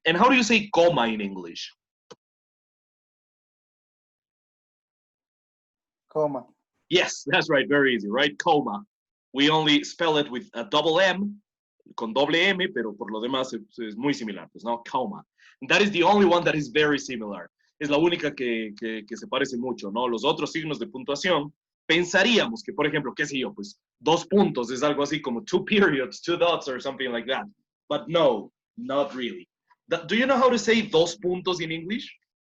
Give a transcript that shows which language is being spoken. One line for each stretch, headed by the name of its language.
English: And how do you say coma in English? Coma. Yes, that's right. Very easy, right? Coma. We only spell it with a double M,
Spanish: con doble M, pero por lo demás es muy similar, pues, ¿no?
English: Coma. And that is the only one that is very similar.
Spanish: Es la única que se parece mucho, ¿no? Los otros signos de puntuación, pensaríamos que, por ejemplo, qué sé yo, pues, dos puntos es algo así como
English: two periods, two dots, or something like that. But no, not really. Do you know how to say dos puntos in English?